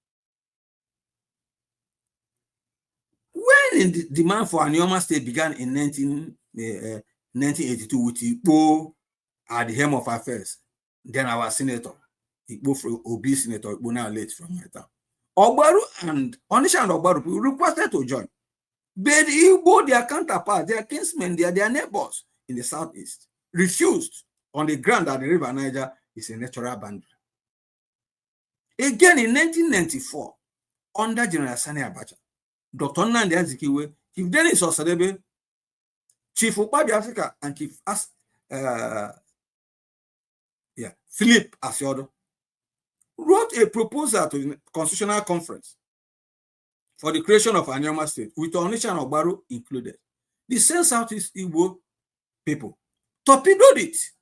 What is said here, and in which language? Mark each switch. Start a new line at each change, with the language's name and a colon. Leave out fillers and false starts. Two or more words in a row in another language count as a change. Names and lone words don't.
English: When the demand for Anioma State began in 1982 with Igbo at the helm of affairs, then our senator, Igbo Obi Senator, Igbo now late from my town, Ogbaru and Onitsha and Ogbaru requested to join. But Igbo, their counterparts, their kinsmen, their neighbors in the Southeast, refused on the ground that the River Niger is a natural boundary. Again, in 1994, under General Sani Abacha, Dr. Nnamdi Azikiwe, Chief Dennis Osadebe, Chief Ukpabi Africa, and Chief Philip Asiodo wrote a proposal to the Constitutional Conference for the creation of Anioma State, with Onitsha and Ogbaru included. The same Southeast Igbo people torpedoed it.